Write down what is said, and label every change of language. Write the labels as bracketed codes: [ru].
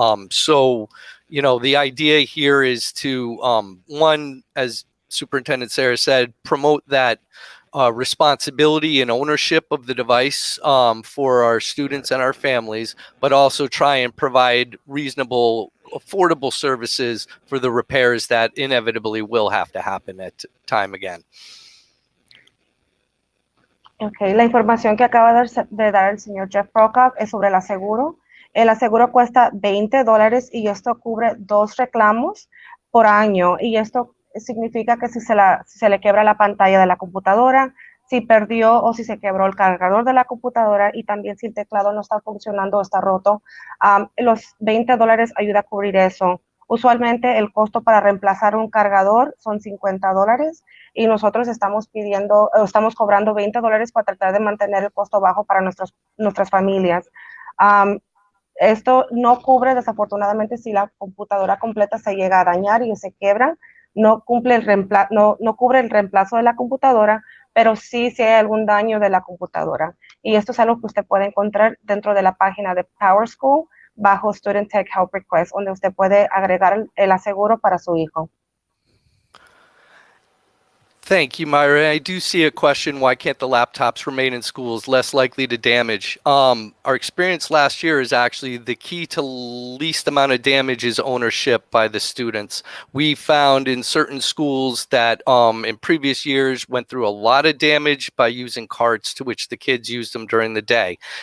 [en] So, you know, the idea here is to one, as Superintendent Sarah said, promote that responsibility and ownership of the device for our students and our families, but also try and provide reasonable, affordable services for the repairs that inevitably will have to happen at time again. [es] Okay, la información que acaba de dar el señor Jeff Prokop es sobre el aseguro. El aseguro cuesta $20 y esto cubre 2 reclamos por año, y esto significa que si se le quiebra la pantalla de la computadora, si perdió o si se quebró el cargador de la computadora, y también si el teclado no está funcionando o está roto, los $20 ayuda a cubrir eso. Usualmente el costo para reemplazar un cargador son $50, y nosotros estamos cobrando $20 para tratar de mantener el costo bajo para nuestras familias. Esto no cubre, desafortunadamente, si la computadora completa se llega a dañar y se quiebra, no cubre el reemplazo de la computadora, pero sí si hay algún daño de la computadora. Y esto es algo que usted puede encontrar dentro de la página de PowerSchool bajo Student Tech Help Request, donde usted puede agregar el aseguro para su hijo. [en] Thank you, Myra. I do see a question, why can't the laptops remain in schools, less likely to damage? Our experience last year is actually the key to least amount of damage is ownership by the students. We found in certain schools that in previous years went through a lot of damage by using carts to which the kids used them during the day.